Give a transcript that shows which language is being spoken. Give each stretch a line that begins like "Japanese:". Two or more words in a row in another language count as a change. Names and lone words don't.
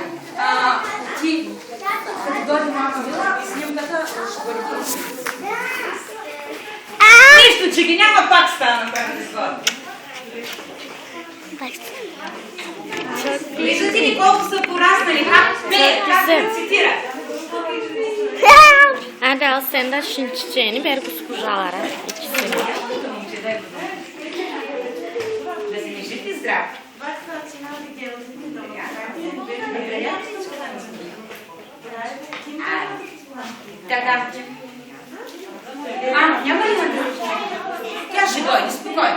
Bulgarian: Ти, като дойде мама, снимката ще бъде просто. Нищо, че ги няма, пак стана на тази изгода. Виждате ли колко са пораснали? Как да цитира?
Turkish: Hadi al sen de şun çiçeğini ver kuşkucalara. İkisini.
Bulgarian: Да си не жив и здрав. Така. Няма ли на друг? Тя ще дойде, спокойно.